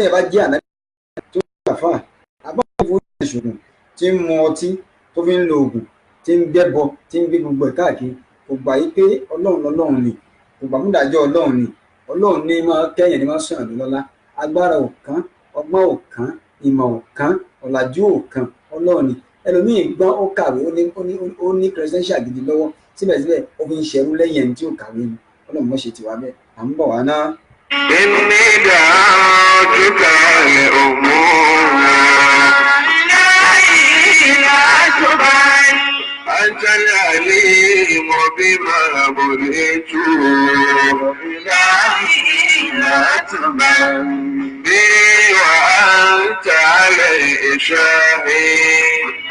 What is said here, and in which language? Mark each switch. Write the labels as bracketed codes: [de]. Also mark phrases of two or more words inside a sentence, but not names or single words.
[yo] ẹ bá jẹ́ àná tó gbà fà àbáwọ̀ fún ìṣògùn tí ń mu ọtí tó fi ń lo oògùn tí ń gbẹ́bọ tí ń gbé gbogbo ẹ̀ káàkiri kò gbà yí pé ọlọ́run lọ́lọ́run ni kò gbà fún ìdájọ́ ọlọ́run ni ọlọ́run ní máa kẹ́yìn ní máa sọ̀rọ̀ lọ́lá agbára ò kán ọgbọ́n ò kán ìmọ̀ ò kán ọ̀làjú ò kán ọlọ́run ni ẹlòmíì gbọ́n ó kàwé ó ní credential gidi lọ́wọ́ síbẹ̀síbẹ̀ ó fi ń ṣerú lẹ́yìn ẹni tí ó kàwé ni ọlọ́run mọ̀ ṣe tiwa bẹ́ẹ̀ à ń bọ̀ wá ná. [ar] إني دعوتك لأمور أنت العليم بما بليت لا تبن بي وأنت عليه شاهد